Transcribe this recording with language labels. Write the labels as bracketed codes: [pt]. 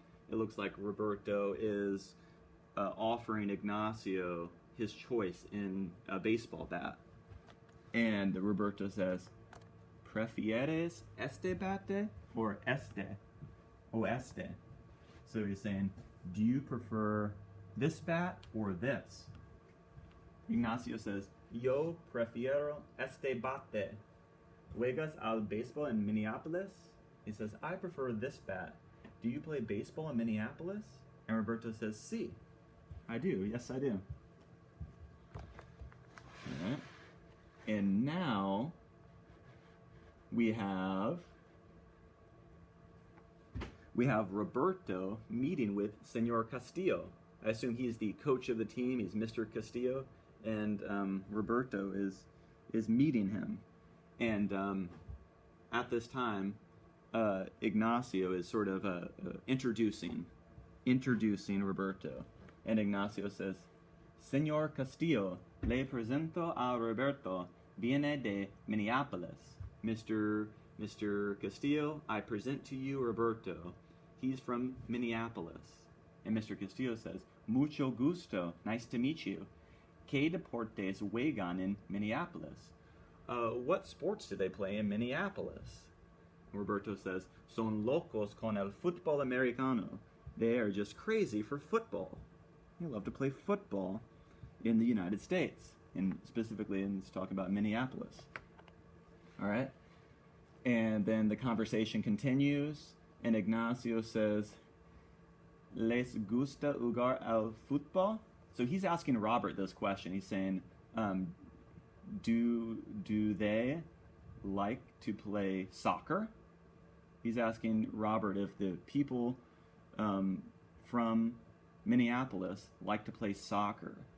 [en] It looks like Roberto is offering Ignacio his choice in a baseball bat. [es] And Roberto says, ¿Prefieres este bate or este? O este. [en] So he's saying, do you prefer this bat or this? [es] Ignacio says, Yo prefiero este bate. ¿Juegas al béisbol en Minneapolis? [en] He says, I prefer this bat. Do you play baseball in Minneapolis? And Roberto says, sí. I do. Yes, I do. All right. And now we have Roberto meeting with Senor Castillo. I assume he's the coach of the team. He's Mr. Castillo, and Roberto is meeting him. And at this time, Ignacio is sort of introducing Roberto. [es] And Ignacio says, Senor Castillo, le presento a Roberto, viene de Minneapolis. Mr. [en] Castillo, I present to you Roberto. He's from Minneapolis. And Mr. Castillo says, mucho gusto, nice to meet you. [es] ¿Qué deportes juegan en Minneapolis? [en] What sports do they play in Minneapolis? Roberto says, son locos con el fútbol americano. They are just crazy for football. They love to play football in the United States, and specifically in talking about Minneapolis. All right? And then the conversation continues, and Ignacio says, [es] les gusta jugar al fútbol? [en] So he's asking Robert this question. He's saying, do they like to play soccer? He's asking Robert if the people from Minneapolis like to play soccer.